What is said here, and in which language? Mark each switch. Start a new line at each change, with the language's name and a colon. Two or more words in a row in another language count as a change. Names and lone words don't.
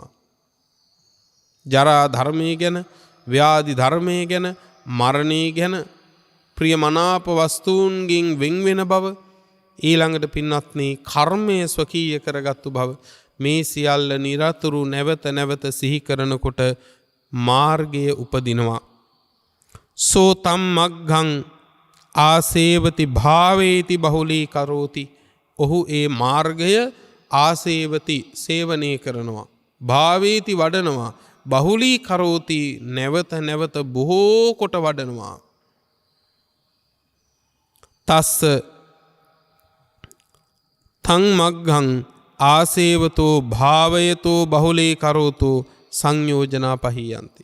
Sinhala: ජරා ධර්මයේ ගැන, ව්‍යාධි ධර්මයේ ගැන, මරණය ගැන, ප්‍රියමනාප වස්තුන්ගෙන් වෙන් වෙන බව, ඊළඟට පින්වත්නි කර්මය ස්වකීය කරගත්තු බව, මේ සියල්ල නිරතුරු නැවත සිහි කරනකොට මාර්ගයේ උපදිනවා.
Pali: සෝ තම් මග්ගං ආසේවති භාවේති බහුලී කරෝති.
Sinhala: ඔහු ඒ මාර්ගය ආසේවති සේවනය කරනවා, භාවේති වඩනවා,
Pali: බහුලී කරෝති
Sinhala: නැවත බොහෝ කොට වඩනවා.
Pali: තස්ස තං මග්ගං ආසේවතෝ භාවයතෝ බහුලී කරෝතෝ සංයෝජනා පහියන්ති.